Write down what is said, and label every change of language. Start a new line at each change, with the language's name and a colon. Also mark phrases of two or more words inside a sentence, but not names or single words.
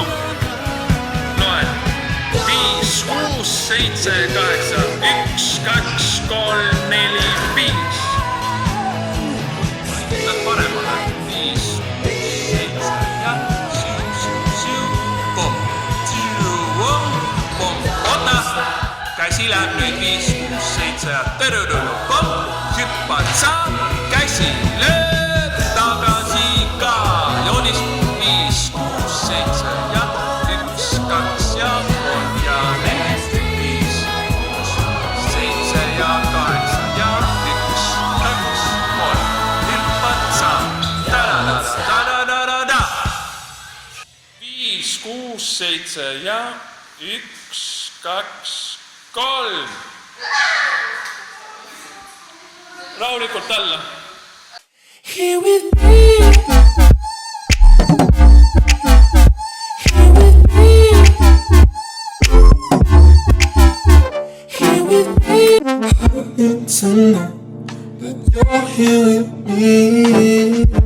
Estonian: Loen 5, 6, 7, 8, 1, 2, 3, 4, 5. Võtad paremale 5, 6, 7 ja siu, siu, siu, pomm, siu, pomm. Oota, käsi läheb nüüd 5, 6, 7 ja tõrõrõrõ, pomm. Hüppad sa, käsi lööb tagasi ka. Joonist 5, 6, 7 ja 1, 2 ja 3 ja 4, 5, 6, 7 ja 8 ja 1, 2, 3. Hüppad sa, ta-da-da-da-da-da-da-da. 5, 6, 7 ja 1, 2, 3. Rahulikult alla.
English: Here with me. Here with me. Here with me. It's a know that you're here with me.